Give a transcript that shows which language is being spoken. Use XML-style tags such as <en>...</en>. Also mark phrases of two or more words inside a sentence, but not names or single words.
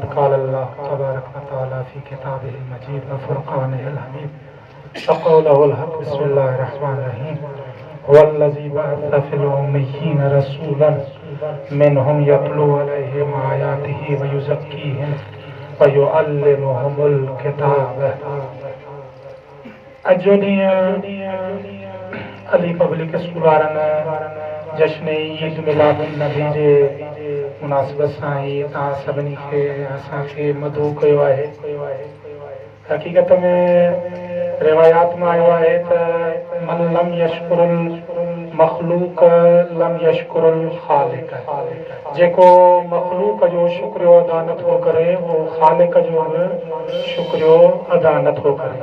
<ar>قال الله تبارك وتعالى في كتابه المجيد وفرقانه الحميد وقوله الحق. بسم الله الرحمن الرحيم والذي بعث في الأميين رسولا منهم يتلو عليهم آياته ويزكيهم ويعلمهم الكتاب.</ar> <sd>अॼु ॾींहुं अली पब्लिक स्कूल वारनि जश्न ईद मिलादुन नबी जे मुनासिबत सां ई तव्हां सभिनी खे असांखे मदऊ कयो आहे। हक़ीक़त में रिवायात में आयो आहे त</sd> <ar>من لم يشكر المخلوق لم يشكر الخالق,</ar> <sd>जेको मखलूक जो शुक्रियो अदा नथो करे वो खालिक जो बि शुक्रियो अदा नथो करे।</sd>